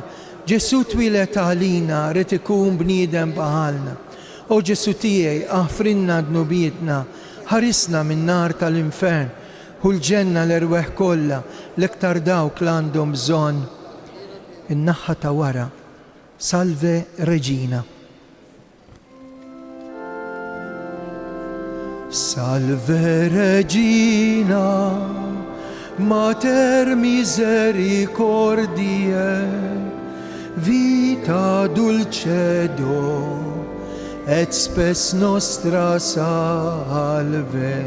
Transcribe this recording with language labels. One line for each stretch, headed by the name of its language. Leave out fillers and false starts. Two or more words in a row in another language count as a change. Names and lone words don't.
Maltese: Ġesu twilet għalina, rid ikun bniedem bħalna. O Ġesu tiegħi, aħfrinna dnubietna, ħarisna min-nar tal-infern, hu l-ġenna l-erweħ kollha, l-iktar dawk l-għandhom bżonn. In-naħħa ta' wara,
Latin: Salve Regina. Salve Regina, Mater misericordiae, vita dulcedo, et spes nostra salve.